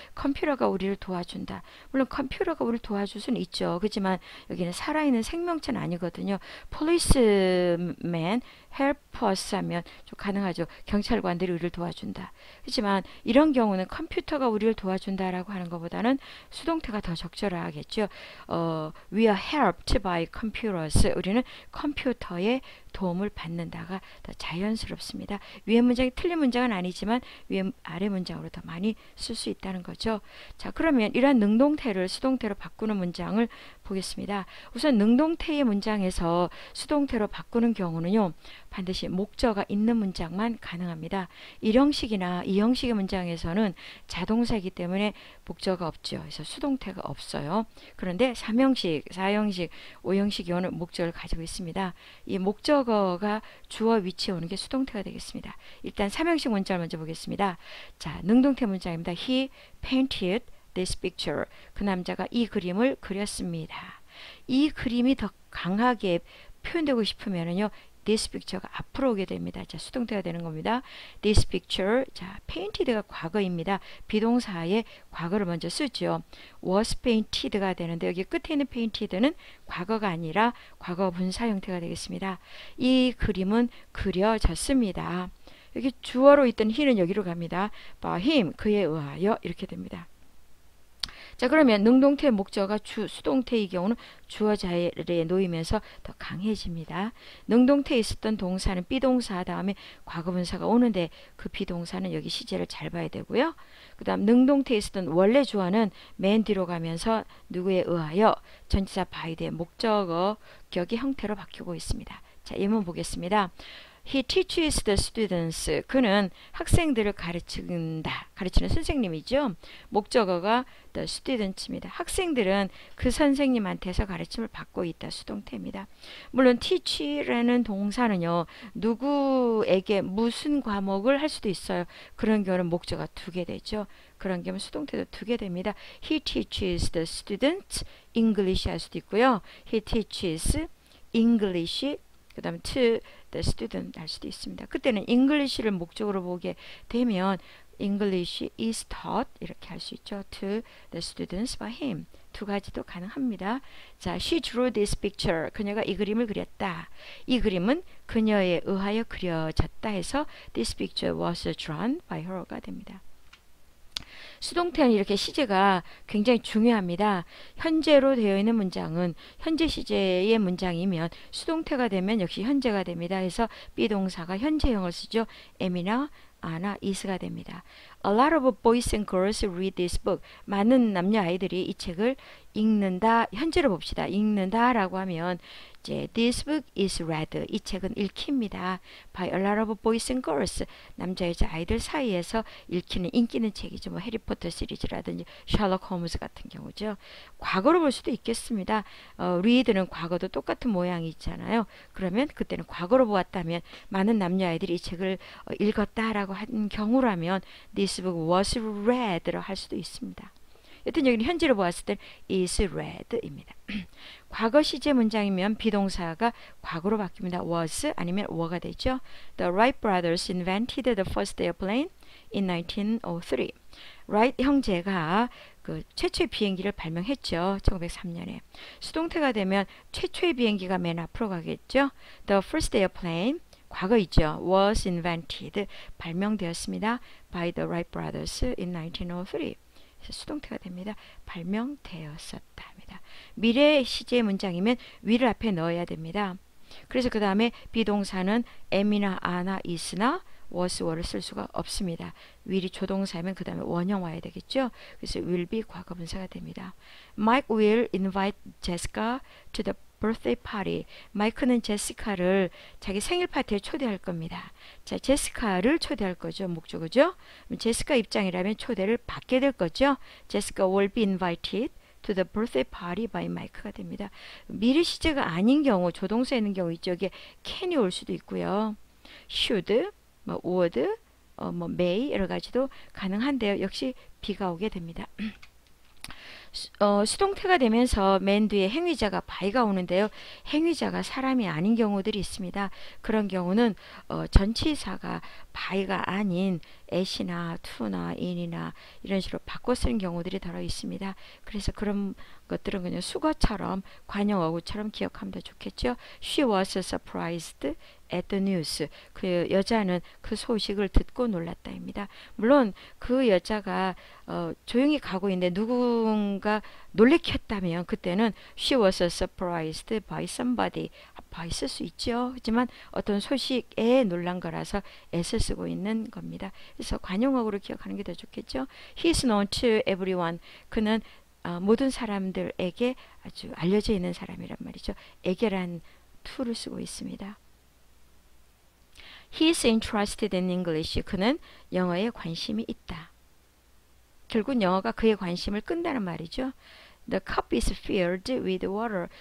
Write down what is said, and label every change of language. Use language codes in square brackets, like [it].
[ko] 컴퓨터가 우리를 도와준다. 물론 컴퓨터가 우리를 도와줄 수는 있죠. 그렇지만 여기는 살아있는 생명체는 아니거든요. [en] Policeman help us [ko] 하면 좀 가능하죠. 경찰관들이 우리를 도와준다. 그렇지만 이런 경우는 컴퓨터가 우리를 도와준다라고 하는 것보다는 수동태가 더 적절하겠죠. [en] We are helped by computers. [ko] 우리는 컴퓨터의 도움을 받는다가 더 자연스럽습니다. 위에 문장이 틀린 문장은 아니지만 아래 문장으로 더 많이 쓸 수 있다는 거죠. 자, 그러면 이러한 능동태를 수동태로 바꾸는 문장을 보겠습니다. 우선 능동태의 문장에서 수동태로 바꾸는 경우는요. 반드시 목적어가 있는 문장만 가능합니다. 1형식이나 2형식의 문장에서는 자동사이기 때문에 목적어가 없죠. 그래서 수동태가 없어요. 그런데 3형식, 4형식, 5형식 경우는 목적어를 가지고 있습니다. 이 목적어가 주어 위치에 오는 게 수동태가 되겠습니다. 일단 3형식 문장을 먼저 보겠습니다. 자, 능동태 문장입니다. [en] He painted this picture. [ko] 그 남자가 이 그림을 그렸습니다. 이 그림이 더 강하게 표현되고 싶으면은요. [en] This picture [ko] 가 앞으로 오게 됩니다. 자, 수동태가 되는 겁니다. This picture, 자, painted가 과거입니다. 비동사의 과거를 먼저 쓰죠. [en] Was painted [ko] 가 되는데 여기 끝에 있는 painted는 과거가 아니라 과거 분사 형태가 되겠습니다. 이 그림은 그려졌습니다. 여기 주어로 있던 he는 여기로 갑니다. [en] By him, [ko] 그에 의하여 이렇게 됩니다. 자, 그러면 능동태 목적어가 수동태의 경우는 주어 자리에 놓이면서 더 강해집니다. 능동태에 있었던 동사는 비동사 다음에 과거분사가 오는데 그 비동사는 여기 시제를 잘 봐야 되고요. 그 다음 능동태에 있었던 원래 주어는 맨 뒤로 가면서 누구에 의하여 전치사 by의 목적어 격의 형태로 바뀌고 있습니다. 자, 예문 보겠습니다. [en] He teaches the students. [ko] 그는 학생들을 가르친다. 가르치는 선생님이죠. 목적어가 [en] the students [ko] 입니다. 학생들은 그 선생님한테서 가르침을 받고 있다. 수동태입니다. 물론 teach라는 동사는요. 누구에게 무슨 과목을 할 수도 있어요. 그런 경우는 목적어가 두 개 되죠. 그런 경우는 수동태도 두 개 됩니다. [en] He teaches the students English [ko] 할 수도 있고요. [en] He teaches English [ko] 그 다음에 [en] to the student [ko] 할 수도 있습니다. 그때는 English를 목적으로 보게 되면 [en] English is taught [ko] 이렇게 할 수 있죠. [en] To the students by him. [ko] 두 가지도 가능합니다. [en] 자, she drew this picture. [ko] 그녀가 이 그림을 그렸다. 이 그림은 그녀에 의하여 그려졌다 해서 [en] this picture was drawn by her [ko] 가 됩니다. 수동태는 이렇게 시제가 굉장히 중요합니다. 현재로 되어 있는 문장은 현재 시제의 문장이면 수동태가 되면 역시 현재가 됩니다. 그래서 비동사가 현재형을 쓰죠. am이나 a나 is가 됩니다. [en] A lot of boys and girls read this book. [ko] 많은 남녀 아이들이 이 책을 읽는다, 현재로 봅시다. 읽는다라고 하면 이제 [en] this book is read. [ko] 이 책은 읽힙니다. [en] by a lot of boys and girls. [ko] 남자 여자 아이들 사이에서 읽히는 인기 있는 책이죠. 뭐 해리포터 시리즈라든지 셜록 홈즈 같은 경우죠. 과거로 볼 수도 있겠습니다. read는 과거도 똑같은 모양이 있잖아요. 그러면 그때는 과거로 보았다면 많은 남녀 아이들이 이 책을 읽었다라고 한 경우라면 [en] this book was read [ko] 로 할 수도 있습니다. 여튼 여기는 현재로 보았을 때 [en] is read [ko] 입니다. 과거 시제 문장이면 비동사가 과거로 바뀝니다. was 아니면 were가 되죠. [en] The Wright brothers invented the first airplane in 1903. [ko] Wright 형제가 그 최초의 비행기를 발명했죠. 1903년에. 수동태가 되면 최초의 비행기가 맨 앞으로 가겠죠. [en] The first airplane [ko] 과거이죠. [en] was invented [ko] 발명되었습니다. [en] by the Wright brothers in 1903. [ko] 수동태가 됩니다. 발명되었었다 합니다. 미래 시제 문장이면 will을 앞에 넣어야 됩니다. 그래서 그 다음에 비동사는 am이나 a나 is나 was, were를 쓸 수가 없습니다. will이 조동사면 그 다음에 원형 와야 되겠죠. 그래서 will be 과거분사가 됩니다. [en] Mike will invite Jessica to the birthday party. [ko] 마이크는 제시카를 자기 생일 파티에 초대할 겁니다. 자, 제시카를 초대할 거죠. 목적어죠. 제시카 입장이라면 초대를 받게 될 거죠. [en] Jessica will be invited to the birthday party by Mike가 [ko] 됩니다. 미래 시제가 아닌 경우, 조동사에 있는 경우 있죠. 이게 can이 올 수도 있고요. should, 뭐 would, 뭐 may 여러 가지도 가능한데요. 역시 be가 오게 됩니다. 수동태가 되면서 맨 뒤에 행위자가 by가 오는데요. 행위자가 사람이 아닌 경우들이 있습니다. 그런 경우는 전치사가 by가 아닌 at이나 to나 in이나 이런 식으로 바꿔 쓰는 경우들이 들어 있습니다. 그래서 그런 것들은 그냥 수거처럼 관용어구처럼 기억하면 더 좋겠죠. [en] She was surprised at the news. [ko] 그 여자는 그 소식을 듣고 놀랐다입니다. 물론 그 여자가 조용히 가고 있는데 누군가 놀래켰다면 그때는 [en] she was surprised by somebody. [ko] by 쓸 수 있죠. 하지만 어떤 소식에 놀란 거라서 s 쓰고 있는 겁니다. 그래서 관용어구로 기억하는 게 더 좋겠죠. [en] He is known to everyone. [ko] 그는 모든 사람들에게 아주 알려져 있는 사람이란 말이죠. 에게란 to를 쓰고 있습니다. [en] He is interested in English. [ko] 그는 영어에 관심이 있다. 결국 영어가 그의 관심을 끈다는 말이죠. [en] The cup is filled with water.